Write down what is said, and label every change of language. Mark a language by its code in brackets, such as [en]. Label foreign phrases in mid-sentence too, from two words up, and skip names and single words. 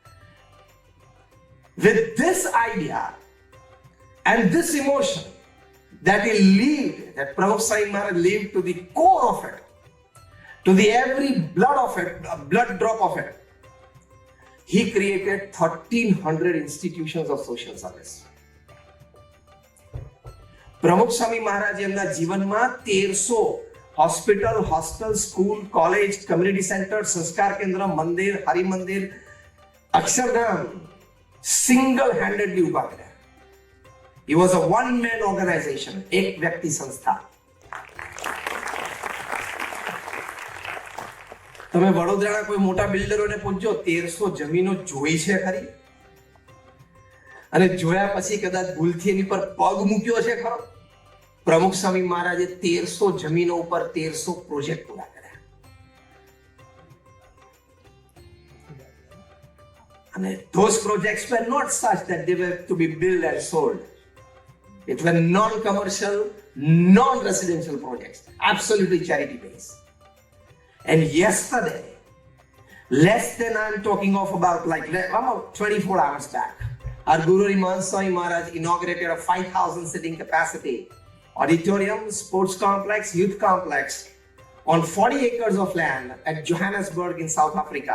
[en] With this idea and this emotion that he lived, that Pramukh Swami Maharaj lived to the core of it, to the every blood of it, blood drop of it, he created 1,300 institutions of social service. [gu] પ્રમુખ સ્વામી મહારાજ એમના જીવનમાં 1300 [en] hospital, hostel, school, college, community center, Sanskar Kendra, Mandir, Hari Mandir, Akshardham, single-handedly [gu] उभा કર્યા. [en] He was a one-man organization, [hi] एक व्यक्ति संस्था. [gu] તમે વડોદરાના કોઈ મોટા બિલ્ડરોને પૂછજો 1300 જમીનો જોઈ છે ખરી? અને જોયા પછી કદાચ ભૂલથી એની પર પગ મૂક્યો છે ખરો? પ્રમુખ સ્વામી મહારાજે 1300 જમીનો ઉપર 1300 પ્રોજેક્ટ પૂરા કર્યા. [en] અને those projects were not such that they were to be built and sold. It were non-commercial, non-residential projects, absolutely charity based. And yesterday, less than I'm talking of about 24 hours back, our Guru Mahant Swami Maharaj inaugurated a 5,000 sitting capacity auditorium, sports complex, youth complex on 40 acres of land at Johannesburg in South Africa.